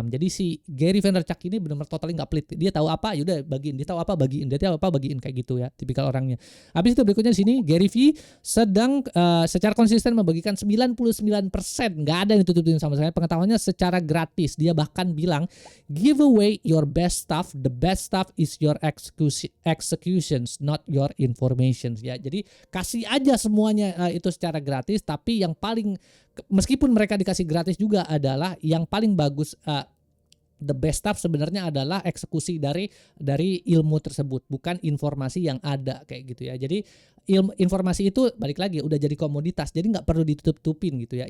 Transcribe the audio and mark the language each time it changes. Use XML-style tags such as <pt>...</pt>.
<id>Jadi si Gary Vaynerchuk ini benar-benar totally nggak pelit. Dia tahu apa, yaudah bagiin. Dia tahu apa, bagiin. Dia tahu apa, bagiin, kayak gitu ya. Tipikal orangnya. Habis itu berikutnya di sini Gary V sedang secara konsisten membagikan 99%, nggak ada yang ditutupin sama sekali, pengetahuannya secara gratis. Dia bahkan bilang,</id> <en>give away your best stuff. The best stuff is your executions, not your informations.</en> <id>Ya, jadi kasih aja semuanya itu secara gratis. Tapi yang paling, meskipun mereka dikasih gratis juga, adalah yang paling bagus.</id> <en>The best stuff</en> <id>sebenarnya adalah eksekusi dari ilmu tersebut, bukan informasi yang ada kayak gitu ya. Jadi informasi itu balik lagi udah jadi komoditas, jadi nggak perlu ditutup-tutupin gitu ya.</id>